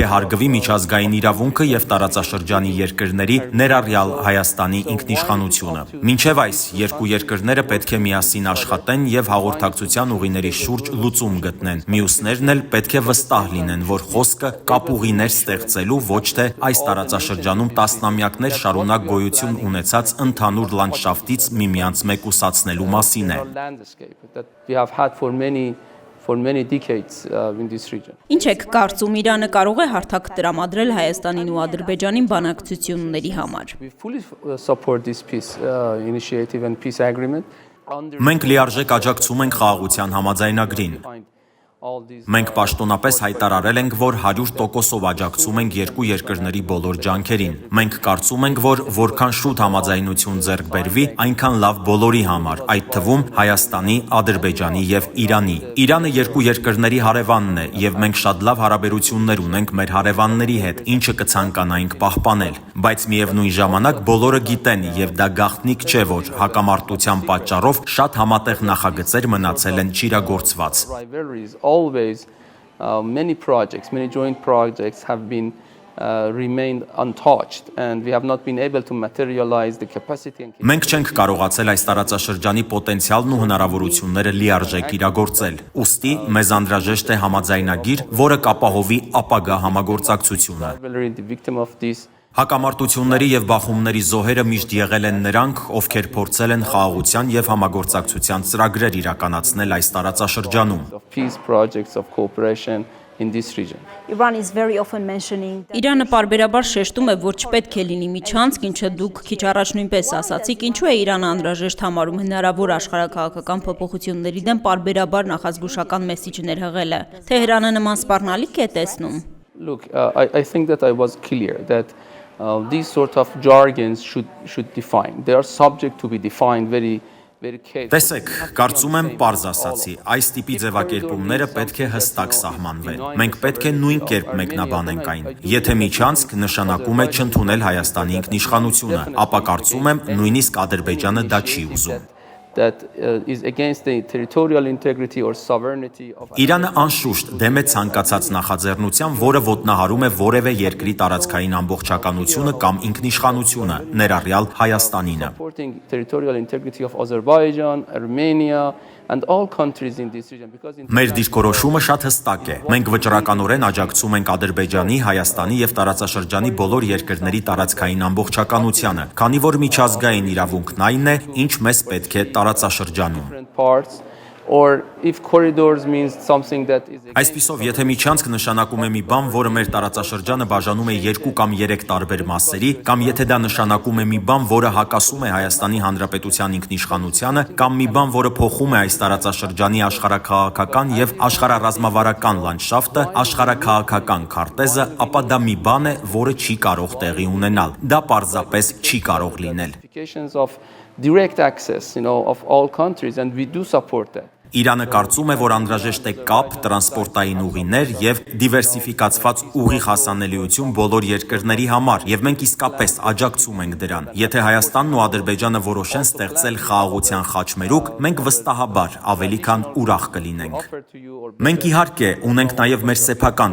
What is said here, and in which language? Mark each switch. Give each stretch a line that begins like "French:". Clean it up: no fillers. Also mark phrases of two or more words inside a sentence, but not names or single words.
Armenian: է հարգվի միջազգային իրավունքը եւ տարածաշրջանի երկրների, ներառյալ Հայաստանի ինքնիշխանությունը։ Մինչեւ այս երկու երկրները պետք է միասին աշխատեն եւ հաղորդակցության ուղիների շուրջ լուծում գտնեն։ Մյուսներն էլ պետք է վստահ լինեն, որ խոսքը կապուղիներ ստեղծելու ոչ թե այս տարածաշրջանում տասնամյակներ շարունակ գոյություն ունեցած ընդհանուր լանդշաֆտից միմյանց մեկուսացնելու մասին է։ է։
English: landscape that we have had for many decades in this region.
Armenian: Ինչ եք կարծում, Իրանը կարող է հարթակ տրամադրել Հայաստանին ու Ադրբեջանին բանակցությունների համար։
English: We fully support this peace initiative and peace agreement.
Armenian: Մենք լիարժեք աջակցում ենք խաղաղության համաձայնագրին։ Մենք պաշտոնապես հայտարարել ենք, որ 100%-ով աջակցում ենք երկու երկրների բոլոր ջանքերին։ Մենք կարծում ենք, որ որքան շուտ համաձայնություն ձեռք բերվի, այնքան լավ բոլորի համար, այդ թվում Հայաստանի, Ադրբեջանի եւ Իրանի։ Իրանը երկու երկրների հարևանն է եւ մենք շատ լավ հարաբերություններ ունենք մեր հարևանների հետ, ինչը կցանկանայինք պահպանել։ Բայց միևնույն ժամանակ բոլորը գիտեն եւ դա գաղտնիք չէ, որ հակամարտության պատճառով շատ համատեղ նախագծեր մնացել են չիրագործված։
English: Always many joint projects have been remained untouched and we have not been able to materialize the capacity and
Armenian: Մենք չենք կարողացել այս տարածաշրջանի պոտենցիալն ու հնարավորությունները լիարժեք իրագործել։ Ուստի մեզ անհրաժեշտ է համաձայնագիր, որը կապահովի ապագա համագործակցությունը։
English: the victim of this
Armenian: Հակամարտությունների եւ բախումների զոհերը միշտ եղել են նրանք, ովքեր փորձել են խաղաղության եւ համագործակցության ծրագրեր իրականացնել այս տարածաշրջանում։
English: of peace projects of cooperation in this region. Iran is very often mentioning that
Armenian: Իրանը պարբերաբար շեշտում է, որ չպետք է լինի միջանցք, ինչը դուք քիչ առաջ նույնպես ասացիք, ինչու է Իրանը անհրաժեշտ համարում հնարավոր աշխարհաքաղաքական փոփոխությունների դեմ պարբերաբար նախազգուշական մեսիջներ հղելը։ Թեհրանը նման սպառնալիք է տեսնում։
English: Look, I think that I was clear that these sort of jargons should define. They are subject to be defined very carefully.
Armenian: Տեսեք, կարծում եմ պարզ ասացի, այս տիպի ձևակերպումները պետք է հստակ սահմանվեն։ Մենք պետք է նույն կերպ մեկնաբանենք այն։ Եթե միջանցք նշանակում է չընդունել Հայաստանի ինքնիշխանությունը, ապա կարծում եմ նույնիսկ Ադրբեջանը դա չի ուզում։
English: That is against the territorial integrity or sovereignty of
Armenian: Իրանը անշուշտ դեմ է ցանկացած նախաձեռնության, որը ոտնահարում է որևէ երկրի տարածքային ամբողջականությունը կամ ինքնիշխանությունը, ներառյալ Հայաստանինը։
English: supporting territorial integrity of Azerbaijan, Armenia and all countries in this region because in
Armenian: Մեր դիրքորոշումը շատ հստակ է։ Մենք վճռականորեն աջակցում ենք Ադրբեջանի, Հայաստանի եւ տարածաշրջանի բոլոր երկրների տարածքային ամբողջականությանը, քանի որ միջազգային իրավունքն այն է, ինչ մեզ պետք է տարածաշրջանում։
English: different parts or if corridors means something that is
Armenian: Այսպիսով, եթե միջանցք նշանակում է մի բան, որը մեր տարածաշրջանը բաժանում է 2 կամ 3 տարբեր մասերի, կամ եթե դա նշանակում է մի բան, որը հակասում է Հայաստանի Հանրապետության ինքնիշխանությանը, կամ մի բան, որը փոխում է այս տարածաշրջանի աշխարհաքաղաքական եւ աշխարհառազմավարական լանդշաֆտը, աշխարհաքաղաքական քարտեզը, ապա դա մի բան է, որը չի կարող տեղի ունենալ։ Դա պարզապես չի կարող լինել։
English: implications of direct access, of all countries and we do support that.
Armenian: Իրանը կարծում է, որ անհրաժեշտ է կապ, տրանսպորտային ուղիներ եւ դիվերսիֆիկացված ուղիղ հասանելիություն բոլոր երկրների համար, եւ մենք իսկապես աջակցում ենք դրան։ Եթե Հայաստանն ու Ադրբեջանը որոշեն ստեղծել խաղաղության խաչմերուկ, մենք վստահաբար ավելի քան ուրախ կլինենք։ Մենք իհարկե ունենք նաեւ մեր սեփական